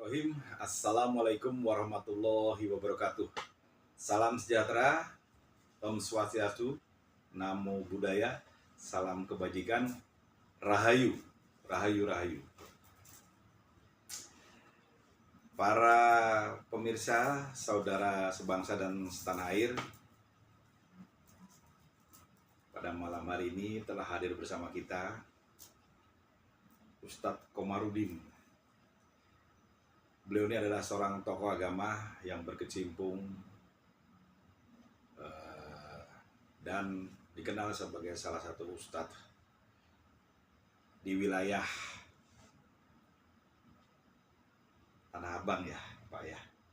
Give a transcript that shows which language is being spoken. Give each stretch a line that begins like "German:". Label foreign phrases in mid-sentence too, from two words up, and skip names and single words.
Arabic: بسم الله الرحمن الرحيم. السلام عليكم ورحمة الله وبركاته.
Indonesian: Salam sejahtera,
Balinese: Om Swastiastu,
Pali: Namo Buddhaya,
Indonesian: salam kebajikan,
Javanese: Rahayu, Rahayu, Rahayu.
Indonesian: Para pemirsa, saudara sebangsa dan setanah air, pada malam hari ini telah hadir bersama kita Ustadz Komarudin. Beliau ini adalah seorang tokoh agama yang berkecimpung dan dikenal sebagai salah satu ustadz di wilayah Tanah Abang ya Pak ya.